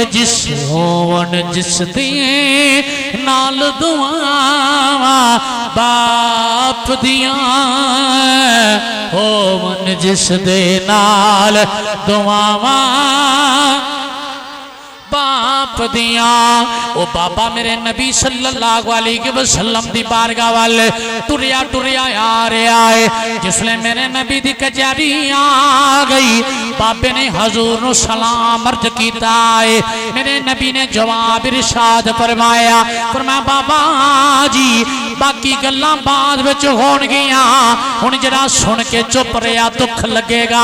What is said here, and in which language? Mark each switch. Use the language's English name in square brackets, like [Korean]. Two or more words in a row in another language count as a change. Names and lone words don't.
[Punjabi] ਜਿਸ ਹੋਵਣ ਜਿਸ ਦੇ ਨਾਲ ਦੁਆਵਾਂ ਬਾਪ ਦੀਆਂ, ਹੋਵਣ ਜਿਸ ਦੇ ਨਾਲ ਦੁਆਵਾਂ ਬਾਪ ਦੀਆਂ। ਓ ਬਾਬਾ ਮੇਰੇ ਨਬੀ [Arabic] صلى الله عليه وسلم [Punjabi] ਦੀ ਬਾਰਗਾਹ ਵੱਲ ਟੁਰਿਆ ਟੁਰਿਆ ਆ ਰਿਹਾ ਹੈ। ਜਿਸਲੇ ਮੇਰੇ ਨਬੀ ਦੀ ਕਚਹਿਰੀ ਆ ਗਈ, ਬਾਬੇ ਨੇ ਹਜ਼ੂਰ ਨੂੰ ਸਲਾਮ ਅਰਜ਼ ਕੀਤਾ ਹੈ। ਮੇਰੇ ਨਬੀ ਨੇ ਜਵਾਬ ਇਰਸ਼ਾਦ ਫ਼ਰਮਾਇਆ, ਫ਼ਰਮਾਇਆ ਬਾਬਾ ਜੀ ਬਾਕੀ ਗੱਲਾਂ ਬਾਅਦ ਵਿਚ ਹੋਣਗੀਆਂ, ਹੁਣ ਜ਼ਰਾ ਸੁਣ ਕੇ ਚੁੱਪ ਰਹਾ ਦੁੱਖ ਲੱਗੇਗਾ।